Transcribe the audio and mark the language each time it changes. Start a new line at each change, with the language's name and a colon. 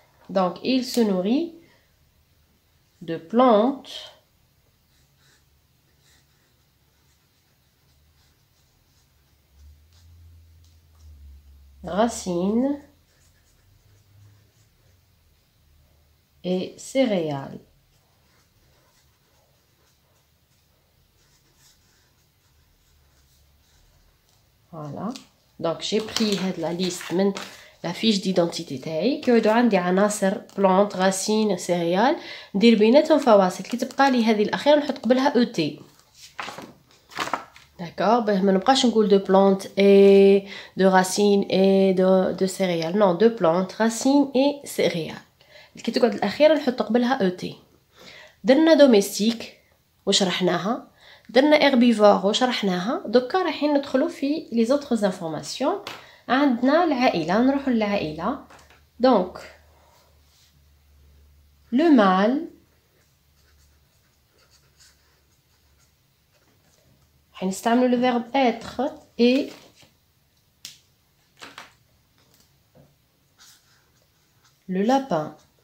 French: Donc il se nourrit de plantes racines et céréales. Voilà. Donc j'ai pris la liste من la fiche d'identité تاعي.
Arabic: كيعودوا عندي عناصر
French: plantes racines céréales
Arabic: ندير بيناتهم فواصل. كي تبقى لي هذه الأخيرة نحط قبلها ET.
French: D'accord, ben,
Arabic: ما نبقاش نقول
French: de plantes et de racines et de céréales. Non, de plantes, racines et céréales.
Arabic: كي تقعد الأخيرة نحط قبلها ET. درنا دوميستيك وشرحناها، درنا herbivore وشرحناها. دوكا رايحين ندخلوا في
French: les autres informations.
Arabic: عندنا العائلة، نروحوا للعائلة.
French: Donc le mâle
Arabic: حنستعملوا
French: le verbe être et le lapin.